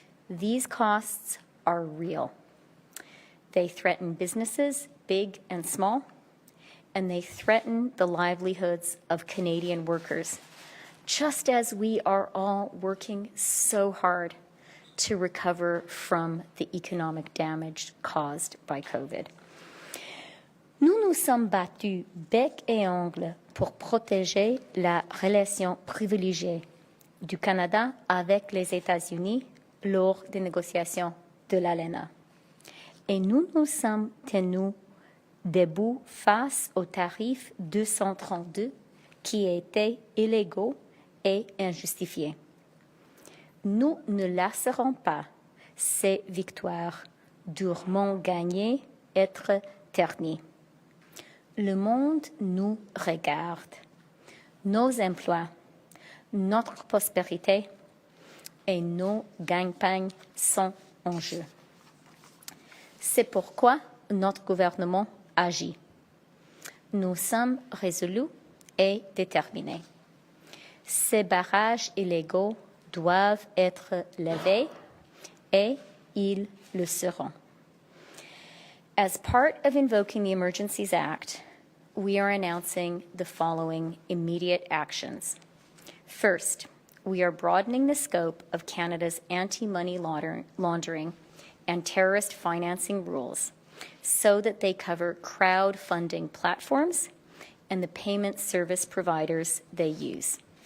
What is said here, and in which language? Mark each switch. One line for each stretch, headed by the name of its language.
English: These costs are real. They threaten businesses, big and small, and they threaten the livelihoods of Canadian workers, just as we are all working so hard to recover from the economic damage caused by COVID.
French: Nous nous sommes battus bec et ongle pour protéger la relation privilégiée du Canada avec les États-Unis lors des négociations de l'ALENA. Et nous nous sommes tenus debout face aux tarifs 232 qui étaient illégaux et injustifiés. Nous ne laisserons pas ces victoires durement gagnées être ternies. Le monde nous regarde. Nos emplois, notre prospérité et nos gagne-pagne sont en jeu. C'est pourquoi notre gouvernement agit. Nous sommes résolus et déterminés. Ces barrages illégaux doivent être levés et ils le seront.
English: As part of invoking the Emergencies Act, we are announcing the following immediate actions. First, we are broadening the scope of Canada's anti-money laundering and terrorist financing rules so that they cover crowdfunding platforms and the payment service providers they use.